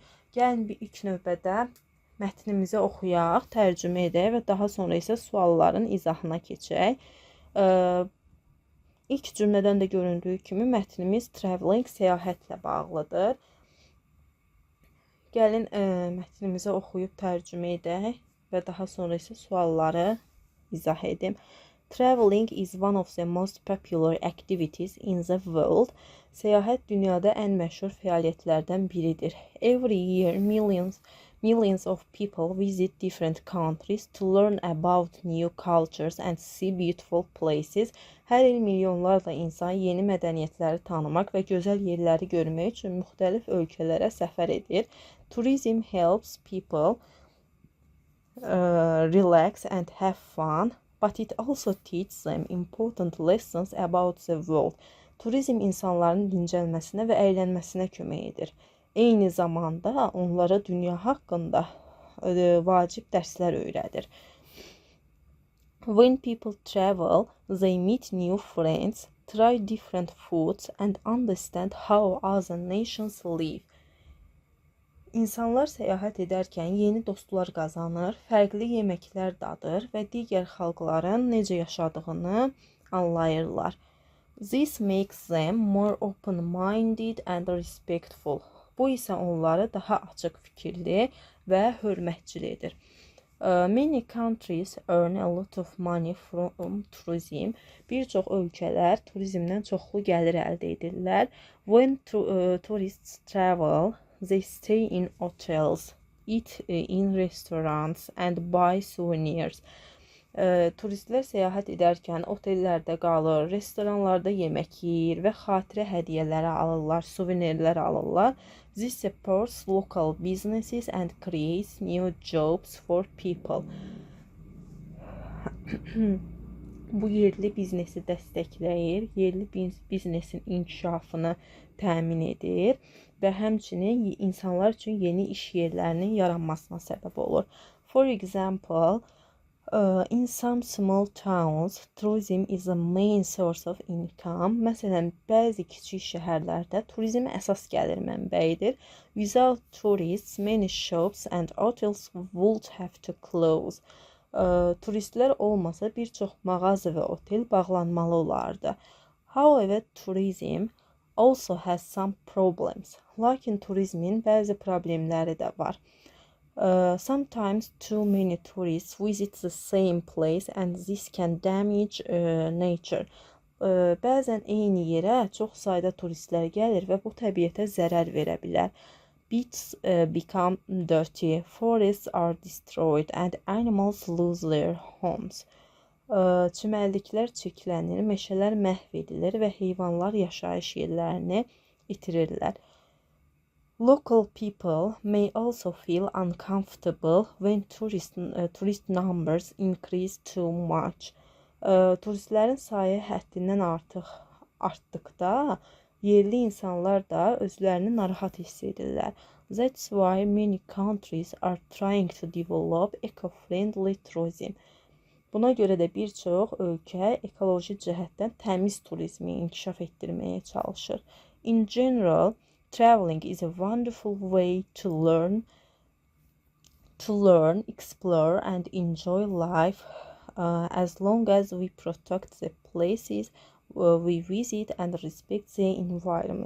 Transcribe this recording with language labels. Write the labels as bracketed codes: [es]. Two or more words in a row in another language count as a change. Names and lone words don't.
[az] Gəlin bir ilk növbədə mətnimizi oxuyaq, tərcümə edək və daha sonra isə sualların izahına keçək. İlk cümlədən də göründüyü kimi mətnimiz traveling, səyahətlə bağlıdır. Gəlin mətnimizi oxuyub tərcümə edək və daha sonra isə sualları izah edim. [en] Traveling is one of the most popular activities in the world. [az] Səyahət dünyada ən məşhur fəaliyyətlərdən biridir. [en] Every year millions of people visit different countries to learn about new cultures and see beautiful places. [az] Hər il milyonlarla insan yeni mədəniyyətləri tanımaq və gözəl yerləri görmək üçün müxtəlif ölkələrə səfər edir. [en] Tourism helps people relax and have fun, but it also teaches them important lessons about the world. [az] Turizm insanların dincəlməsinə və əylənməsinə kömək edir. Eyni zamanda onlara dünya haqqında vacib dərslər öyrədir. [en] When people travel, they meet new friends, try different foods and understand how other nations live. [az] İnsanlar səyahət edərkən yeni dostlar qazanır, fərqli yeməklər dadır və digər xalqların necə yaşadığını anlayırlar. [en] This makes them more open-minded and respectful. [az] Bu isə onları daha açıq fikirli və hörmətçil edir. [en] Many countries earn a lot of money from tourism. [az] Bir çox ölkələr turizmdən çoxlu gəlir əldə edirlər. [en] When tourists travel, they stay in hotels, eat in restaurants and buy souvenirs. [az] Turistlər səyahət edərkən otellərdə qalır, restoranlarda yemək yeyir və xatirə hədiyyələri alırlar, suvenirlər alırlar. [en] This supports local businesses and creates new jobs for people. [az] Bu yerli biznesi dəstəkləyir, yerli biznesin inkişafını təmin edir və həmçinin insanlar üçün yeni iş yerlərinin yaranmasına səbəb olur. [en] For example, in some small towns, tourism is the main source of income. [az] Məsələn, bəzi kiçik şəhərlərdə turizm əsas gəlir mənbəyidir. [en] Without tourists, many shops and hotels would have to close. [az] Turistlər olmasa bir çox mağaza və otel bağlanmalı olardı. [en] However, tourism also has some problems. [az] Lakin turizmin bəzi problemləri də var. [en] Sometimes too many tourists visit the same place and this can damage nature. [az] Bəzən eyni yerə çox sayda turistlər gəlir və bu təbiətə zərər verə bilər. [en] Beaches become dirty, forests are destroyed and animals lose their homes. [az] Çimərliklər çirklənir, meşələr məhv edilir və heyvanlar yaşayış yerlərini itirirlər. [en] Local people may also feel uncomfortable when tourist numbers increase too much. [az] Turistlərin sayı həddindən artıq artdıqda yerli insanlar da özlərini narahat hiss edirlər. [en] That's why many countries are trying to develop eco-friendly tourism. [az] Buna görə də bir çox ölkə ekoloji cəhətdən təmiz turizmi inkişaf etdirməyə çalışır. [en] In general, traveling is a wonderful way to learn, explore and enjoy life as long as we protect the places we visit and respect the environment.